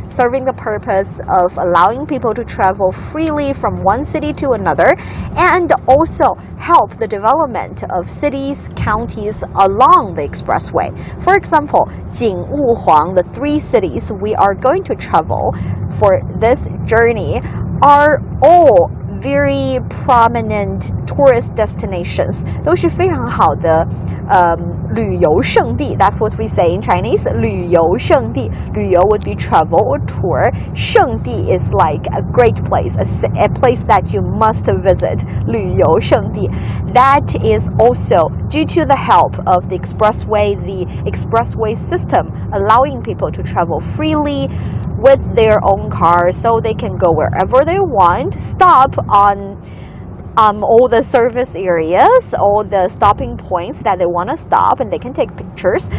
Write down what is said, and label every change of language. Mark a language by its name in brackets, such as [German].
[English] serving the purpose of allowing people to travel freely from one city to another, and also help the development of cities, counties along the expressway. For example, Jing-Wu-Huang, the 3 cities we are going to travel for this journey, are all very prominent tourist destinations. [Chinese] 都是非常好的旅游胜地. [English] That's what we say in Chinese. [Chinese] 旅游胜地. [English] 旅游 would be travel or tour. 胜地 is like a great place, a place that you must visit. [Chinese] 旅游胜地. [English] That is also due to the help of the expressway system, allowing people to travel freely with their own cars, so they can go wherever they want, stop on all the service areas, all the stopping points that they want to stop, and they can take pictures.